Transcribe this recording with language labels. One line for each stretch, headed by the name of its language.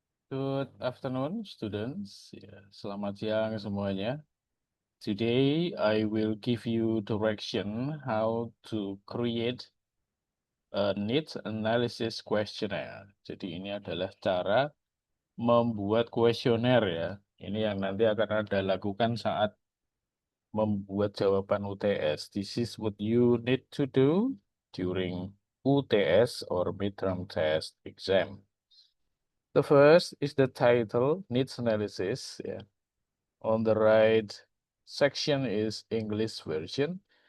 English: Good afternoon, students.
Indonesian: Ya, selamat siang semuanya.
English: Today, I will give you direction how to create a needs analysis questionnaire.
Indonesian: Jadi ini adalah cara membuat kuesioner ya. Ini yang nanti akan Anda lakukan saat membuat jawaban UTS.
English: This is what you need to do during UTS or midterm test exam. The first is the title, needs analysis. Yeah. On the right section is English version.